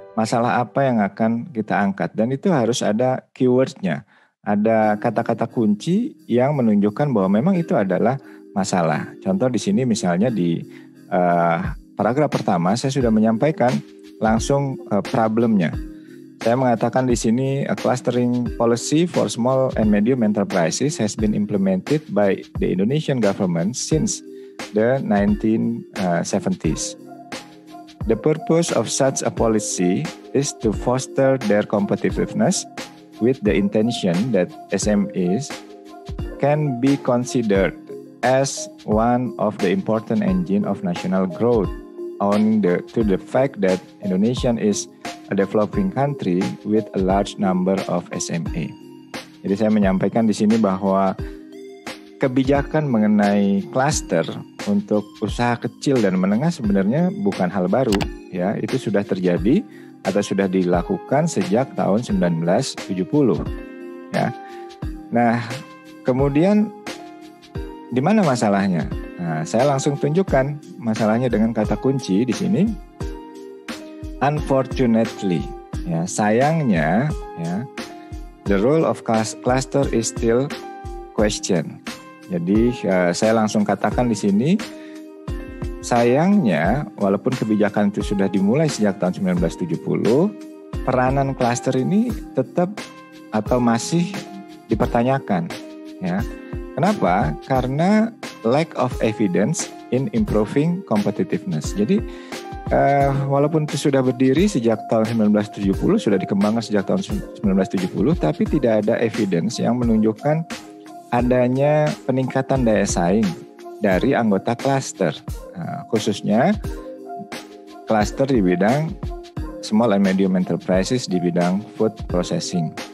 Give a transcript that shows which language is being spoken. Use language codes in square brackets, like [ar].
[id] Masalah apa yang akan kita angkat, dan itu harus ada keyword-nya, ada kata-kata kunci yang menunjukkan bahwa memang itu adalah masalah. Contoh di sini misalnya di paragraf pertama saya sudah menyampaikan langsung problemnya. Saya mengatakan di sini [en] a clustering policy for small and medium enterprises has been implemented by the Indonesian government since the 1970s. The purpose of such a policy is to foster their competitiveness, with the intention that SMEs can be considered as one of the important engine of national growth, owing to the fact that Indonesia is a developing country with a large number of SME. [id] Jadi saya menyampaikan di sini bahwa kebijakan mengenai klaster untuk usaha kecil dan menengah sebenarnya bukan hal baru, ya. Itu sudah terjadi atau sudah dilakukan sejak tahun 1970, ya. Nah, kemudian di mana masalahnya? Nah, saya langsung tunjukkan masalahnya dengan kata kunci di sini. [en] Unfortunately, [id] ya, sayangnya, ya, [en] the role of cluster is still question. [id] Jadi saya langsung katakan di sini, sayangnya walaupun kebijakan itu sudah dimulai sejak tahun 1970, peranan klaster ini tetap atau masih dipertanyakan, ya. Kenapa? [en] Karena lack of evidence in improving competitiveness. [id] Jadi walaupun itu sudah berdiri sejak tahun 1970, sudah dikembangkan sejak tahun 1970, tapi tidak ada evidence yang menunjukkan adanya peningkatan daya saing dari anggota klaster, khususnya klaster di bidang small and medium enterprises di bidang food processing.